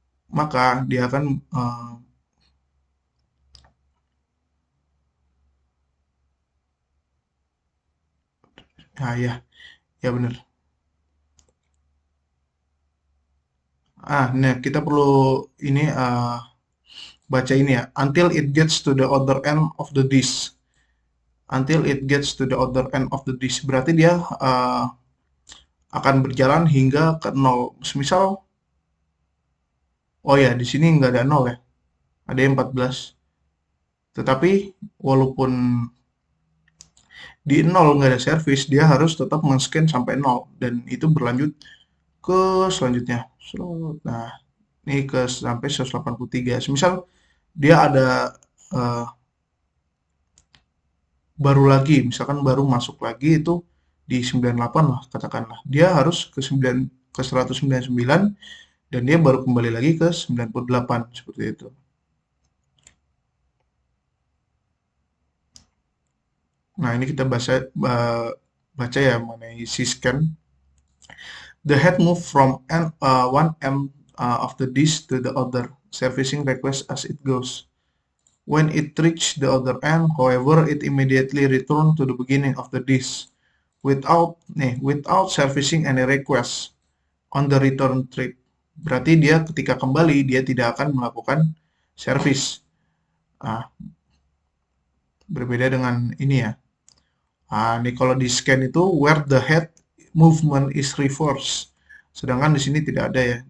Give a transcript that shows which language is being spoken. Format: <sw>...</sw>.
<id>Maka dia akan ya, ya benar. Nah kita perlu ini baca ini ya.</id> <en>Until it gets to the other end of the disk. Until it gets to the other end of the disk.</en> <id>Berarti dia akan berjalan hingga ke 0. Misal, oh ya di sini nggak ada 0 ya. Ada yang 14. Tetapi walaupun di 0 nggak ada service, dia harus tetap men-scan sampai 0. Dan itu berlanjut ke selanjutnya. Nah, ini ke sampai 183. Misal dia ada baru lagi, misalkan baru masuk lagi itu di 98 lah katakanlah. Dia harus ke 199 dan dia baru kembali lagi ke 98 seperti itu. Nah, ini kita baca ya mengenai scan.</id> <en>The head move from one end of the disk to the other, servicing request as it goes. When it reached the other end, however, it immediately returned to the beginning of the disk without servicing any request on the return trip.</en> <id>Berarti dia ketika kembali dia tidak akan melakukan service. Berbeda dengan ini ya. Ini kalau di scan itu</id> <en>where the head movement is reversed.</en> <id>Sedangkan di sini tidak ada ya.</id>